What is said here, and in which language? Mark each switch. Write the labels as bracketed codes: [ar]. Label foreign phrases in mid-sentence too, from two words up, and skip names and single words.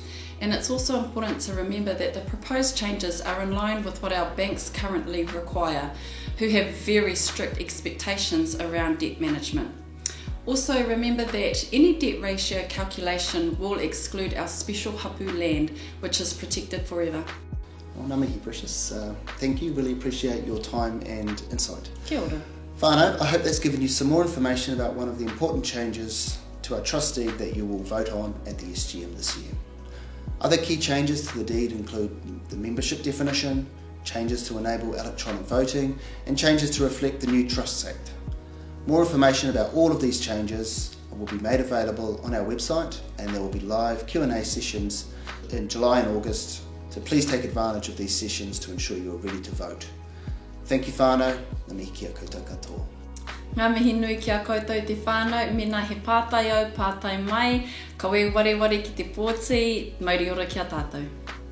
[en] And it's also important to remember that the proposed changes are in line with what our banks currently require, who have very strict expectations around debt management. Also remember that any debt ratio calculation will exclude our special hapu land, which is protected forever. Well, [mi] ngā mihi, Precious. [en] Thank you, really appreciate your time and insight. [mi] Kia ora. [en] Whānau, I hope that's given you some more information about one of the important changes to our trust deed that you will vote on at the SGM this year. Other key changes to the deed include the membership definition, changes to enable electronic voting, and changes to reflect the new Trusts Act. More information about all of these changes will be made available on our website, and there will be live Q&A sessions in July and August, so please take advantage of these sessions to ensure you are ready to vote. Thank you whānau, [mi] ngā mihi kia koutou katoa. Ngā mihi nui kia koutou te whānau, mena he pātai au, pātai mai, ka wē ware ki te pōti, mauri ora kia tātou.